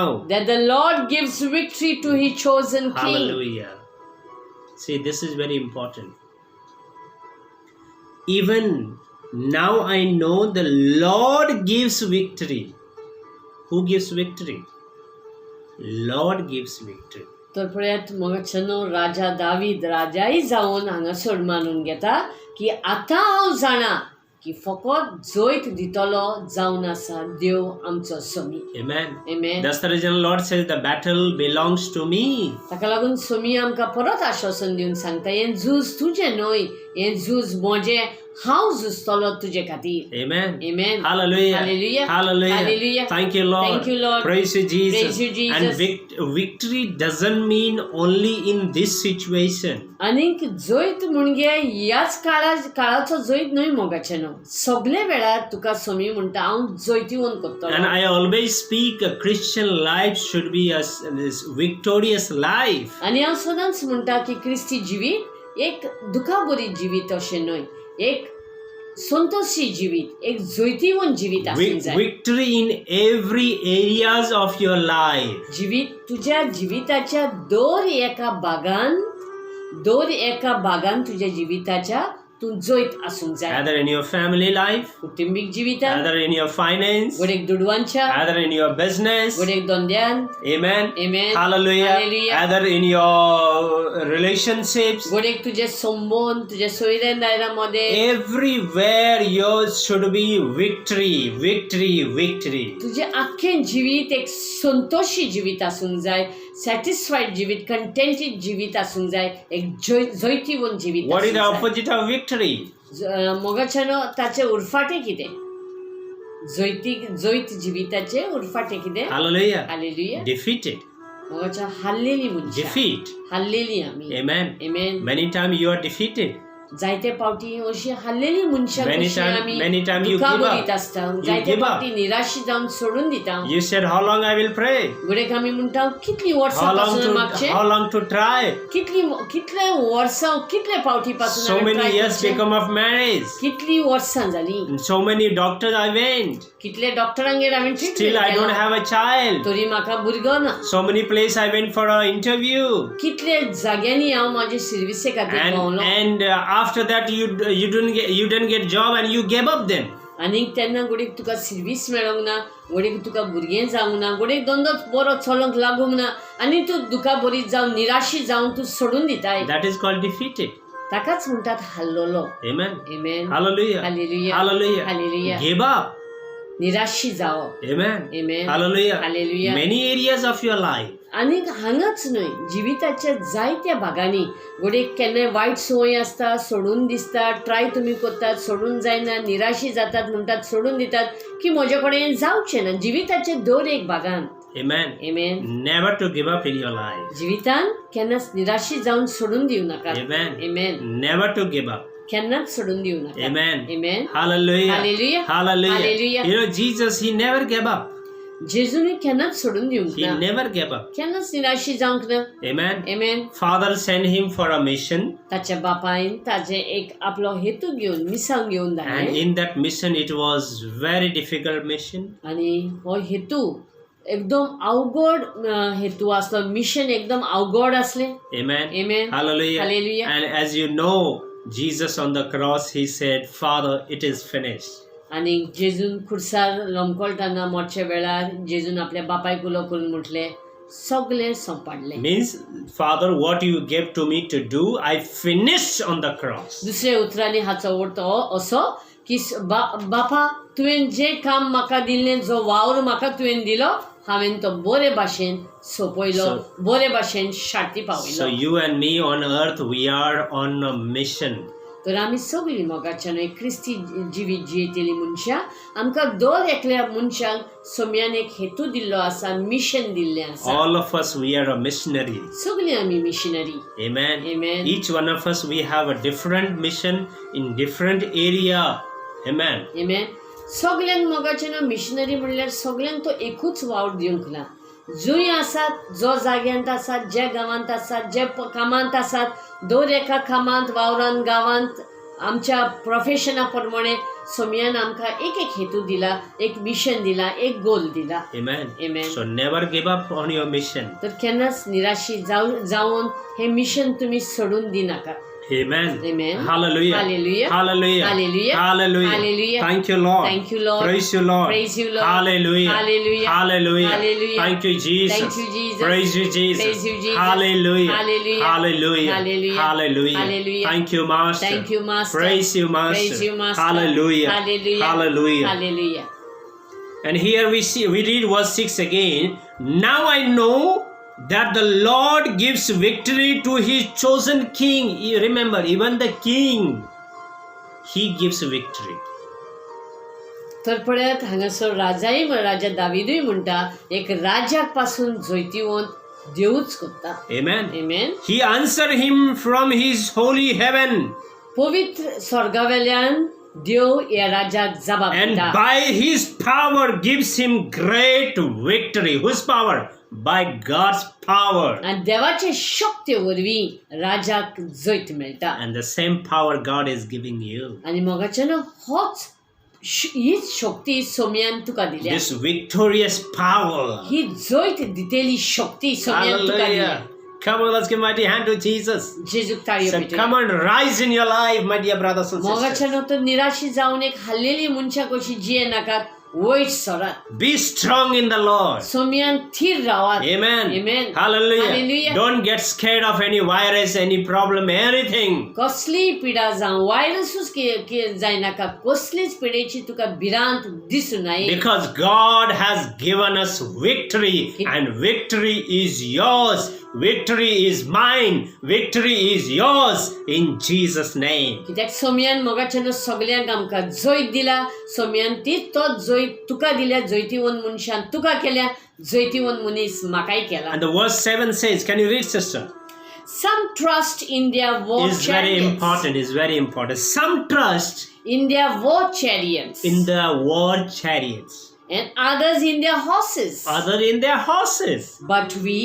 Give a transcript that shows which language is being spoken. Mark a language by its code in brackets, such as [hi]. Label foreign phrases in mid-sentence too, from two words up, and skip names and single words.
[en] that the Lord gives victory to his chosen king. Hallelujah. See, this is very important. Even now I know the Lord gives victory. Who gives victory? Lord gives victory. [kok] तर पळयात मोगाचनो राजा दावीद राजाय जावन हांगासर मानून घेता की आतां हांव जाणा की फकत जैत दितलो जावन आसा देव आमचो सोमी [en] Amen. Amen. That's the reason Lord says the battle belongs to me. [kok] ताका लागून सोमी आमकां परत आश्वासन दिवन सांगता हें झूज तुजें न्हय हें झूज म्हजें हांव झुजतलो तुजे खातीर [en] Amen. Amen. Hallelujah. Hallelujah. Hallelujah. Hallelujah. Thank you, Lord. Thank you, Lord. Praise you, Jesus. Praise you, Jesus. And victory doesn't mean only in this situation. [kok] आनीक जैत म्हणजे ह्याच काळाचो जैत न्हय मोगाचें न्हय सगळे वेळार तुका सोमी म्हणटा हांव जैतिवंत [en] And [kok] करतलो [en] I always speak a Christian life should be a victorious life. [kok] आनी हांव सदांच म्हणटा की क्रिस्ती जिवीत एक दुखाबरी जिवीत अशें न्हय एक संतोशी जिवीत एक जैतिवंत जिवीत आसूंक जाय [en] Victory in every areas of your life. [kok] जिवीत तुज्या जिविताच्या दर एका भागान तुज्या जिविताच्या तूं जैत आसूंक जाय [en] Either in your family life, [kok] कुटुंबीक जिवितांत [en] either in your finance, [kok] घडयेक दुडवांच्या [en] either in your business. [kok] घडयेक धंद्यान [en] Amen. Amen. Hallelujah. Hallelujah. Either in your relationships. [kok] घडयेक तुजे संबंध तुजे सोयऱ्यां मदे [en] Everywhere yours should be victory, victory, victory. [kok] तुजे आख्खें जिवीत एक संतोशी जिवीत आसूंक जाय सॅटिस्फाईड जिवीत, कंटेंटेड जिवीत आसूंक जाय, एक जैतिवंत जिवीत [en] What is the [kok] आसूंक जाय. [en] opposite of victory? [kok] मोगाच्यानो ताचे उरफाटे कितें? जैत जिविताचे उरफाटे कितें? [en] Hallelujah. [kok] हालेलुया. [en] Defeated. [kok] मोगाच्या हारलेली मनशां. [en] Defeat. [kok] हारलेली आमी. [en] Amen. Amen. Many times you are defeated. [kok] जायते पावटी अशी हारलेली मनशां [en] Many [kok] कशी [en] time- [kok] आमी [en] many time you [kok] दुखा [en] give up. [kok] बरीत आसता. [en] You [kok] जायते [en] give up. [kok] पावटी निराशी जावन सोडून दिता. [en] You said, how long I will pray? [kok] गुडेक आमी म्हणटा कितली वर्सां [en] How long [kok] पासून [en] to [kok] मागचे? [en] how long to try? [kok] कितले वर्सां कितले पावटी पासून [en] So [kok] आमी [en] many try years [kok] करचे? [en] become of marriage. [kok] कितली वर्सां जाली? [en] And so many doctors I went. [kok] कितले डॉक्टरांगेर हांवें [en] Still [kok] ट्रीटमेंट [en] I don't [kok] केला. [en] have a child. [kok] तरी म्हाका भुरगो ना. [en] So many places I went for an interview. [kok] कितले जाग्यांनी हांव माझे सर्विसे खातीर भोंवलो. [en] And after that you didn't get job and you gave up then. [kok] आनी तेन्ना घडीक तुका सर्वीस मेळोंक ना, घडीक तुका भुरगें जावंक ना, घडीक धंदो बरो चलोंक लागूंक ना, आनी तूं दुखा बरी जावन निराशी जावन तूं सोडून दिताय. [en] That is called defeated. [kok] ताकाच म्हणटात हारलोलो. [en] Amen. Amen. Hallelujah. Hallelujah. Hallelujah. Hallelujah. Give up. [kok] निराशी जावप. [en] Amen. Amen. Hallelujah. Hallelujah. Many areas of your life. [kok] आनी हांगाच न्हय, जिविताच्या जायत्या भागांनी घडीक केन्नाय वायट संवय आसता, सोडून दिसता, ट्राय तुमी करतात, सोडून जायना, निराशी जातात म्हणटात, सोडून दितात की म्हजे कडेन हें जावचें ना. जिविताचे दर एक भागान. [en] Amen. Amen. Never to give up in your life. [kok] जिवितान केन्नाच निराशी जावन सोडून दिवं नाका. [en] Amen. Amen. Never to give up. [kok] केन्नाच सोडून दिवं नाका. [en] Amen. Amen. Hallelujah. Hallelujah. Hallelujah. Hallelujah. You know, Jesus, he never gave up. [kok] जेजूनी केन्नाच सोडून दिवंक [en] He [kok] ना. [en] never gave up. [kok] केन्नाच निराशी जावंक ना. [en] Amen. Amen. Father sent him for a mission, [kok] ताच्या बापायन ताजे एक आपलो हेतू घेवन मिसांग घेवन [en] and [kok] धाडलें. [en] in that mission, it was very difficult mission. [kok] आनी हो हेतू एकदम अवघड हेतू आसलो. मिशन एकदम अवघड आसलें. [en] Amen. Amen. Hallelujah. Hallelujah. And as you know, Jesus on the cross, he said, Father, it is finished. [kok] आनी जेजून खुर्सार लोंबकळटाना मोडच्या वेळार जेजून आपल्या बापायक उलो करून म्हटलें सगळें सोंपाडलें. [en] Means, Father, what you gave to me to do, I finished on the cross. [kok] दुसऱ्या उतरांनी हाचो अर्थ असो की बापा तुवें जें काम म्हाका दिल्लें, जो वावर म्हाका तुवें दिलो, हांवें तो बरे भाशेन सोंपयलो, बरे भाशेन शार्ती [en] So [kok] पावयलो. [en] you and me on earth, we are on a mission. [kok] तर आमी सगळीं मोगाच्यान एक क्रिस्ती जिवीत जियेतेली मनशां, आमकां दर एकल्या मनशाक सोम्यान एक हेतू दिल्लो आसा, मिशन दिल्लें आसा. [en] All of us, we are a missionary. [kok] सगळीं आमी मिशनरी. [en] Amen. Amen. Each one of us, we have a different mission in different area. Amen. Amen. [kok] सगळ्यांक मोगाच्यान मिशनरी म्हणल्यार सगळ्यांक तो एकूच वावर दिवंक ना. जंय आसात, जो जाग्यांत आसात, जे गांवांत आसात, जे कामांत आसात, दर एका कामांत, वावरांत, गांवांत, आमच्या प्रोफेशना प्रमाणे सोम्यान आमकां एक एक हेतू दिला, एक मिशन दिला, एक गोल दिला. [en] Amen. Amen. So never give up on your mission. [kok] तर केन्नाच निराशी जावन हे मिशन तुम्ही सोडून दिनाका. [en] Amen. Amen. Hallelujah. Hallelujah. Hallelujah. Hallelujah. Hallelujah. Hallelujah. Thank you, Lord. Thank you, Lord. Praise you, Lord. Praise you, Lord. Hallelujah. Hallelujah. Hallelujah. Hallelujah. Thank you, Jesus. Thank you, Jesus. Praise you, Jesus. Praise you, Jesus. Hallelujah. Hallelujah. Hallelujah. Hallelujah. Hallelujah. Hallelujah. Thank you, Master. Thank you, Master. Praise you, Master. Praise you, Master. Hallelujah. Hallelujah. Hallelujah. Hallelujah. And here we read verse 6 again. Now I know that the Lord gives victory to his chosen king. You remember, even the king, he gives victory. [kok] तर पळयात हांगासर राजा दावीदूय म्हणटा एक राजाक पासून जैतिवंत देवूच करता. [en] Amen. Amen. He answered him from his holy heaven. [kok] पवित्र स्वर्गावेल्यान देव या राजाक जबाब [en] And [kok] दिता. [en] by his power gives him great victory. Whose power? By God's power. [kok] आणि देवाचे शक्ती वरवीं राजाक जैत मेळटा. [en] And the same power God is giving you. [kok] आणि मोगाच्यान हीच शक्ती सोम्यान तुका दिल्या. [en] This victorious power. [kok] ही जैत दितेली शक्ती सोम्यान तुका दिल्या. [en] Hallelujah. Come on, let's give a mighty hand to Jesus. [kok] जेजूक ताळयो [en] So [kok] पेटूया. [en] come on, rise in your life, my dear brothers and sisters. [kok] मोगाच्यान तर निराशी जावन एक हारलेली मनशाक कशी जिये नाकात, वयर सरात [en] Be strong in the Lord. [kok] सोम्यान थीर रावात [en] Amen. Amen. Hallelujah. Hallelujah. Don't get scared of any virus, any problem, anything. [kok] कसली पिडा जावं वायरसूच के जायनाका कसलीच पिडेची तुका भिरांत दिसूं नये [en] Because God has given us victory, and victory is yours. Victory is mine. Victory is yours in Jesus' name. [kok] कित्याक सोम्यान मोगाच्यान सगल्यांक आमकां जैत दिला सोम्यान ती तो जैत तुका दिल्या जैतिवंत मनशान तुका केल्या जैतिवंत मनीस म्हाकाय केला [en] And the verse 7 says, can you read, sister? Some trust in their war It's very chariots. important. It's very important. Some trust In their war chariots. in the war chariots, And others in their horses. other in their horses. But we